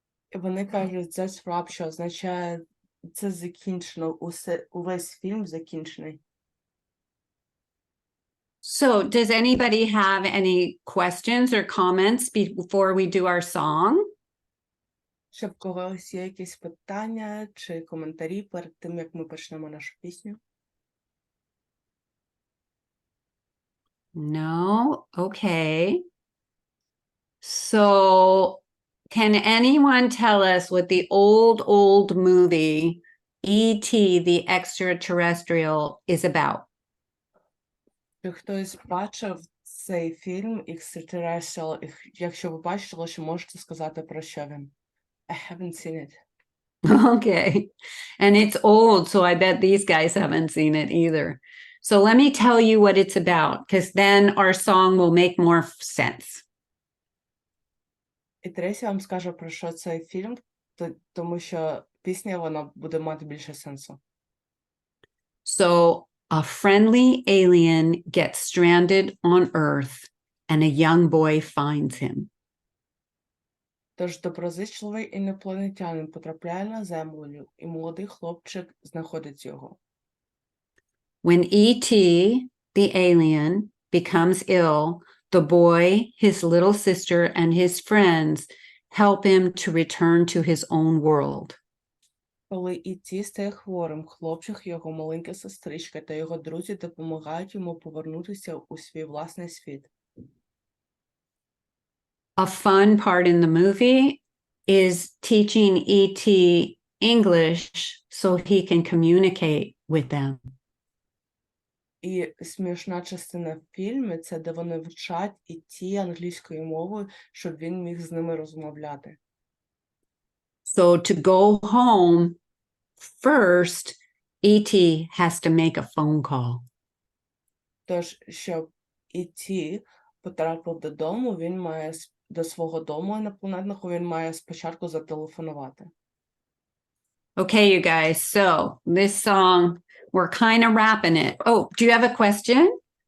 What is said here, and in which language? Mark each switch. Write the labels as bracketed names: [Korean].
[Ukrainian] І вони кажуть, [English] that's wrap, [Ukrainian] що означає, це закінчено, увесь фільм закінчений. [English] So does anybody have any questions or comments before we do our song? [Ukrainian] Ще в когось є якісь питання чи коментарі перед тим, як ми почнемо нашу пісню? [English] No? Okay. So can anyone tell us what the old movie E.T. the Extraterrestrial is about? [Ukrainian] Чи хтось бачив цей фільм Extraterrestrial? Якщо ви бачили, що можете сказати про що він? [English] I haven't seen it. Okay. And it's old, so I bet these guys haven't seen it either. So let me tell you what it's about, because then our song will make more sense. [Ukrainian] І Тресі вам скаже, про що цей фільм, тому що пісня, вона буде мати більше сенсу. [English] So a friendly alien gets stranded on Earth, and a young boy finds him. [Ukrainian] Тож доброзичливий інопланетянин потрапляє на Землю, і молодий хлопчик знаходить його. [English] When E.T., the alien, becomes ill, the boy, his little sister, and his friends help him to return to his own world. [Ukrainian] Коли І.Ті. стає хворим, хлопчик, його маленька сестричка та його друзі допомагають йому повернутися у свій власний світ. [English] A fun part in the movie is teaching E.T. English so he can communicate with them. [Ukrainian] І смішна частина в фільмі – це де вони вчать І.Ті. англійською мовою, щоб він міг з ними розмовляти. [English] So to go home, first, E.T. has to make a phone call. [Ukrainian] Тож, щоб І.Ті. потрапив додому, він має до свого дому інопланетного, він має спочатку зателефонувати. [English] Okay, you guys, so this song, we're kind of wrapping it. Oh, do you have a question?